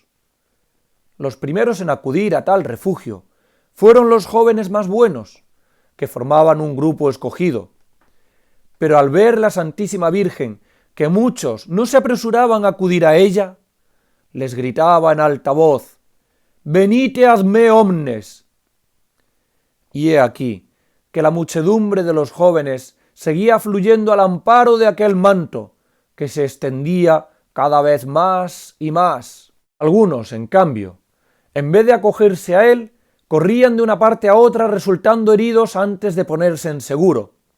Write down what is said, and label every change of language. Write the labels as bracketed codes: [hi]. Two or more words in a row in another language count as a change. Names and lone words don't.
[es] Los primeros en acudir a tal refugio fueron los jóvenes más buenos, que formaban un grupo escogido. Pero al ver la Santísima Virgen que muchos no se apresuraban a acudir a ella, les gritaba en alta voz: [la] «Venite ad me omnes». [es] Y he aquí que la muchedumbre de los jóvenes seguía fluyendo al amparo de aquel manto, que se extendía cada vez más y más. Algunos, en cambio, en vez de acogerse a él, corrían de una parte a otra resultando heridos antes de ponerse en seguro.